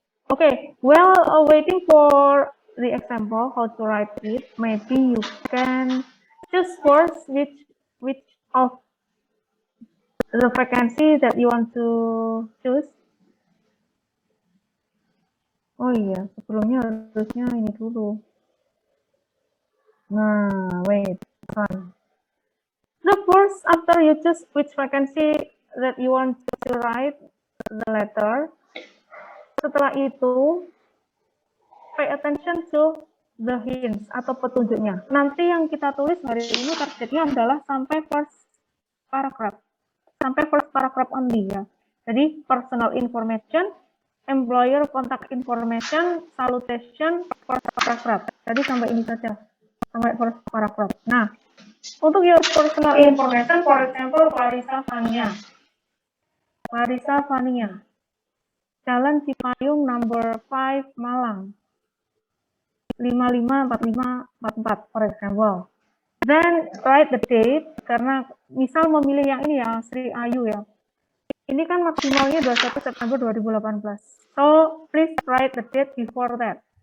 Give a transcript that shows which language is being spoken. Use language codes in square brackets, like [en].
[en] Okay, while waiting for the example how to write it, maybe you can choose first which of the vacancy that you want to choose. [id] Oh iya, sebelumnya harusnya ini dulu. [en] Nah, wait, fine. So first, after you choose which vacancy that you want to write the letter, [id] setelah itu [en] pay attention to the hints [id] atau petunjuknya. Nanti yang kita tulis hari ini targetnya adalah sampai first paragraph. Sampai first paragraph only ya. Jadi personal information, employer contact information, salutation, first paragraph. Jadi sampai ini saja. Sampai [en] first paragraph. [id] Nah, untuk [en] your personal information, for example, Clarissa Fania. [id] Marisa Fania. Jalan Cipayung number 5 Malang. [en] 554544 for example. Then write the date, [id] karena misal memilih yang ini ya, Sri Ayu ya. Ini kan maksimalnya 21 September 2018. [en] So, please write the date before that.